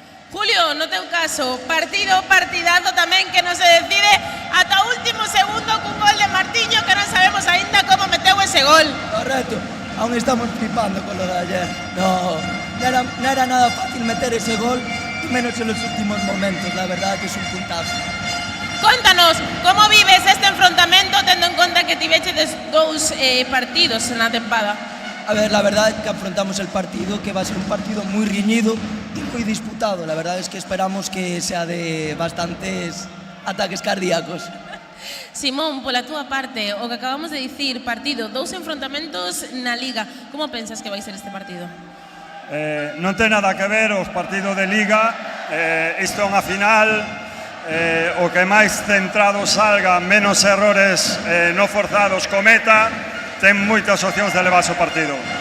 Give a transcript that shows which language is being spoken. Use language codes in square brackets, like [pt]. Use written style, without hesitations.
[gl] Julio, no teu caso, partidazo tamén que non se decide ata o último segundo cun gol de Martiño que non sabemos aínda como meteu ese gol. [es] Correcto, aún estamos flipando con lo de ayer. No era nada fácil meter ese gol, y menos en los últimos momentos, la verdad que es un puntazo. [gl] Contanos, como vives este enfrontamento tendo en conta que tiveches dous partidos na tempada? [es] A ver, la verdad es que afrontamos el partido, que va a ser un partido muy riñido y muy disputado. La verdad es que esperamos que sea de bastantes ataques cardíacos. [gl] Simón, pola túa parte, o que acabamos de dicir, partido, dous enfrontamentos na Liga. Como pensas que vai ser este partido? Non ten nada que ver os partidos de Liga, isto é unha final, o que máis centrado salga, menos [es] errores no forzados [gl] cometa, ten moitas opcións de levarse o partido.